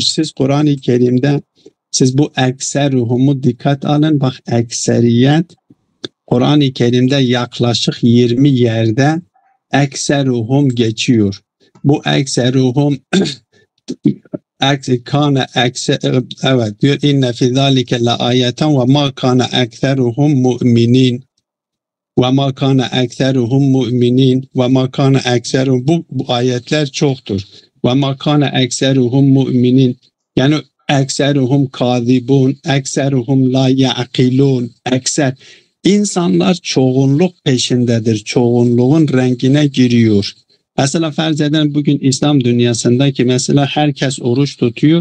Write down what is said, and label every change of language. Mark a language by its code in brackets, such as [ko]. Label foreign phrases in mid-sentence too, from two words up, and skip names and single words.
[tr] Siz Kur'an-ı Kerim'de siz bu ekseruhumu dikkat alın. Bak ekseriyet Kur'an-ı Kerim'de yaklaşık 20 yerde ekseruhum geçiyor. Bu ekseruhum kana evet diyor [ar] إن في ذلك لآية وما كان أكثرهم مؤمنين. وما كان أكثرهم مؤمنين وما كان أكثرهم [tr] bu ayetler çoktur. [ar] وما كان أكثرهم مؤمنين [tr] yani [ar] أكثرهم كاذبون، أكثرهم لا يعقلون, [tr] ekser. İnsanlar çoğunluk peşindedir. Çoğunluğun rengine giriyor. Mesela farz edelim bugün İslam dünyasındaki mesela herkes oruç tutuyor.